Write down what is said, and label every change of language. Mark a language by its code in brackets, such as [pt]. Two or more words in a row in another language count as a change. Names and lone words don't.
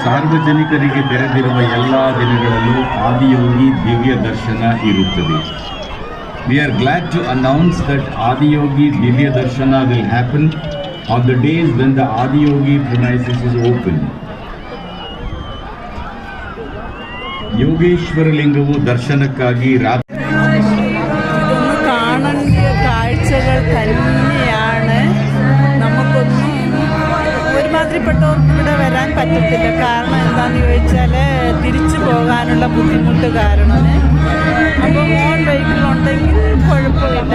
[kn] ಸಾರ್ವಜನಿಕರಿಗೆ ತೆರೆದಿರುವ ಎಲ್ಲ ದಿನಗಳಲ್ಲೂ ಆದಿಯೋಗಿ ದಿವ್ಯ ದರ್ಶನ ಇರುತ್ತದೆ. [en] We are glad to announce that Adiyogi Divya Darshana will happen on the days when the Adiyogi premises is open. [kn] ಯೋಗೇಶ್ವರಲಿಂಗವು ದರ್ಶನಕ್ಕಾಗಿ ರಾತ್ರಿ [ml] ഇതൊന്ന് കാണേണ്ട കാഴ്ചകൾ തന്നെയാണ്. നമുക്കൊന്നും ഒരുമാതിരിപ്പെട്ടവർക്ക് ഇവിടെ വരാൻ പറ്റത്തില്ല. കാരണം എന്താണെന്ന് ചോദിച്ചാൽ തിരിച്ചു പോകാനുള്ള ബുദ്ധിമുട്ട് കാരണം. അപ്പോൾ [en] own vehicle [ml] കുഴപ്പമില്ല.